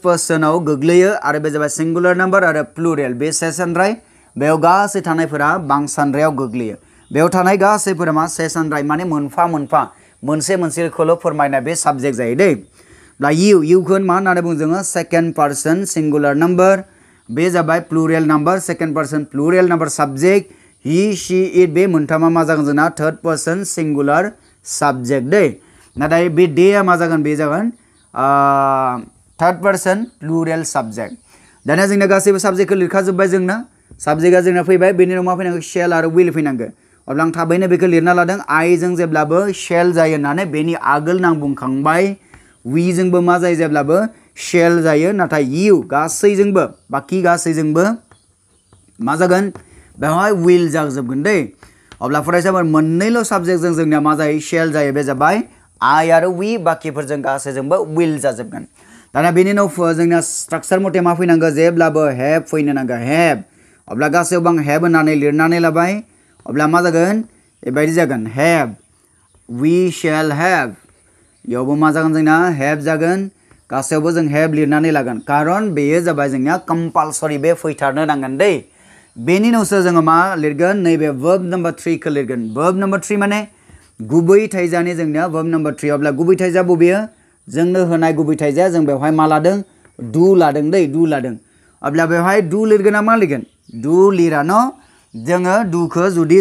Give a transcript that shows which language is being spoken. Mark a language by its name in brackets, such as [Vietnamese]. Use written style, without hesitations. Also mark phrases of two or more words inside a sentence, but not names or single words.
[Bodo] पर्सनाव गोग्लैयो आरो बे जाबाय [English] singular number [Bodo] आरो प्लुरेल बे से सानराय बेयाव गासै थानायफोरा बांसानरायाव गोग्लैयो बेयाव थानाय गासैफोरा मा से सानराय माने मोनफा मोनसेखौल' फोरमायनाय बे साबजेक्ट जायो दै दा इउखौ मा होननानै बुङो जोङो [English] second person singular number [Bodo] बे जाबाय [English] plural number second person plural number subject he she it [Bodo] बे मोनथामा मा जागोन जोंना [English] third person singular subject [Bodo] दे नाथाय बे डेआ मा जागोन बे जागोन [English] third person plural subject [Bodo] दानिया जोंना गासैबो सब्जेक्टखौ लिरखाजोब्बाय जोंना सब्जेक्टआ जोंना फैबाय बेनि उनाव मा फैनांगौ शेल आरो विल फैनांगौ अब्ला आं थाबैनो बेखौ लिरना लादों आई जों जेब्लाबो शेल जायो होननानै बेनि आगोल आं बुंखांबाय वी जोंबो मा जायो जेब्लाबो शेल जायो नाथाय इउ गासैजोंबो बाकी गासैजोंबो मा जागोन बेवहाय विल जाजोबगोन दै अब्ला फरायसाफोर मोननैल' सब्जेक्टजों जोंनिया मा जायो शेल जायो बे जाबाय आई आरो वी बाकीफोरजों गासैजोंबो विल जाजोबगोन दाना बेनि उनाव जोंना स्ट्राक्चार मथे मा फैनांगौ जेब्लाबो हेभ फैनो नांगौ हेभ अब्ला गासैयावबो आं हेभ होननानै लिरनानै लाबाय अब्ला मा जागोन बेबायदि जागोन [English] have we shall have [Bodo] इयावबो मा जागोन जोंना हेभ जागोन गासैयावबो जों हेभ लिरनानै लागोन खारन बेयो जाबाय जोंनिया कम्पालसरि बे फैथारनो नांगोन दै बेनि उनावसो जोङो मा लिरगोन नैबे [English] verb number 3 [Bodo] खौ लिरगोन [English] verb number 3 [Bodo] माने गुबै थाइजानि जोंनिया [English] verb number 3 [Bodo] अब्ला गुबै थाइजा बबेयो जोंनो होनाय गुबै थाइजाया जों बेवहाय मा लादों डु लादों दै डु लादों अब्ला बेवहाय डु लिरगोन ना मा लिरगोन डु लिरा न जोङो डुखौ जुदि